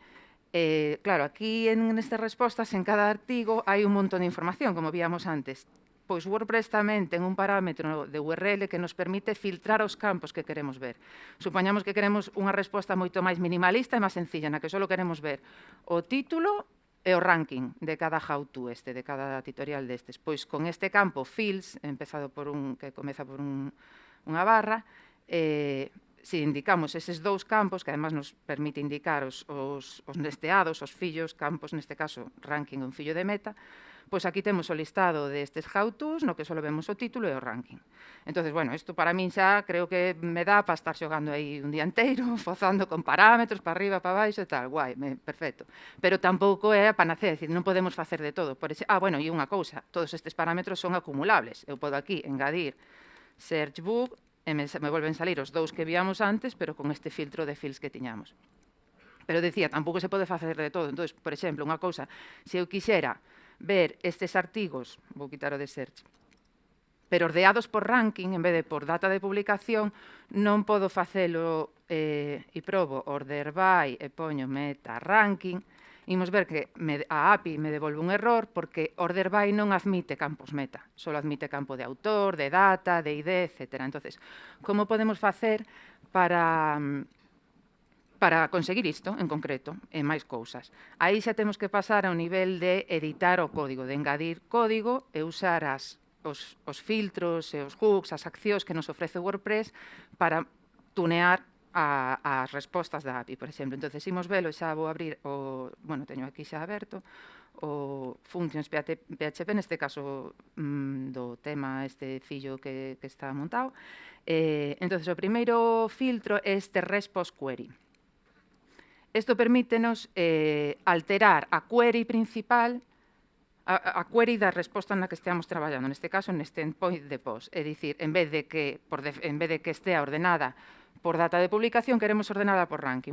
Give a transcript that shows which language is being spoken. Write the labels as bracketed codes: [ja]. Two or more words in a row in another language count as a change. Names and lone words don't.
[gl] Claro, aquí nestas respostas, en cada artigo, hai un montón de información, como víamos antes. Pois WordPress tamén ten un parámetro de URL que nos permite filtrar os campos que queremos ver. Supoñamos que queremos unha resposta moito máis minimalista e máis sencilla, na que só queremos ver o título e o ranking de cada how-to de cada tutorial destes. Pois con este campo fields, que comeza por unha barra, se indicamos eses 2 campos, que además nos permite indicar os nesteados, os fillos, campos, neste caso, ranking un fillo de meta, pois aquí temos o listado destes how-tos, no que só vemos o título e o ranking. Entonces, bueno, isto para min xa creo que me dá para estar xogando aí un día inteiro, fozando con parámetros, para arriba, para baixo e tal, guai, perfecto. Pero tampouco é a panacea, é dicir, non podemos facer de todo. Bueno, e unha cousa, todos estes parámetros son acumulables. Eu podo aquí engadir [en] search book, [gl] e me volven salir os 2 que víamos antes, pero con este filtro de fields que tiñamos. Pero decía, tampouco se pode facer de todo. Entón, por exemplo, unha cousa, se eu quixera ver estes artigos, vou quitar o de search, pero ordeados por ranking, en vez de por data de publicación, non podo facelo e probo [en] order by [gl] e poño meta ranking, imos ver que a API me devolve un error porque [en] order by [gl] non admite campos meta, só admite campo de autor, de data, de ID, etc. Entonces, como podemos facer para conseguir isto en concreto e máis cousas? Aí xa temos que pasar ao nivel de editar o código, de engadir código e usar os filtros e os hooks, as accións que nos ofrece WordPress para tunear as respostas da API, por exemplo. Entonces, imos velo, xa vou abrir teño aquí xa aberto, o functions PHP, neste caso do tema este fillo que está montado. Entonces, o primeiro filtro é este [en] response query. [gl] Isto permítenos alterar a query principal, a query da resposta na que esteamos traballando, neste caso, neste endpoint de post. É dicir, en vez de que estea ordenada por data de publicación, queremos ordenada por ranking.